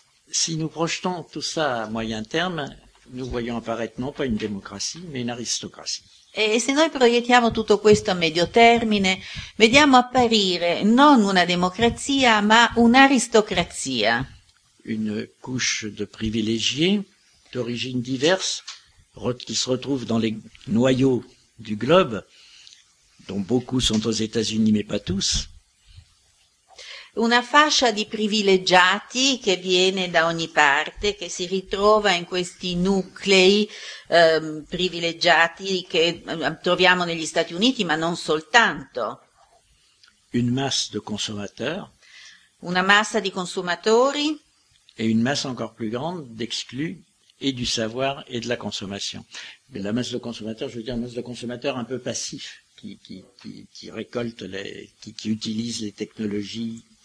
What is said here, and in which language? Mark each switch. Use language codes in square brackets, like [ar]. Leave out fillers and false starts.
[fr] Si nous projetons tout ça à moyen terme, nous voyons apparaître non pas une démocratie, mais une aristocratie. [it] E se noi proiettiamo tutto questo a medio termine, vediamo apparire non una democrazia, ma un'aristocrazia. [fr] Une couche de privilégiés d'origine diverse qui se retrouve dans les noyaux du globe, dont beaucoup sont aux États-Unis, mais pas tous. [it] Una fascia di privilegiati che viene da ogni parte, che si ritrova in questi nuclei privilegiati che troviamo negli Stati Uniti, ma non soltanto. [fr] Une masse de consommateurs. [it] Una massa di consumatori. [fr] E une masse encore plus grande d'exclus et du savoir et de la consommation. Mais la masse de consommateurs, je veux dire une masse de consommateurs un peu passifs, qui récolte les, qui utilise les technologies.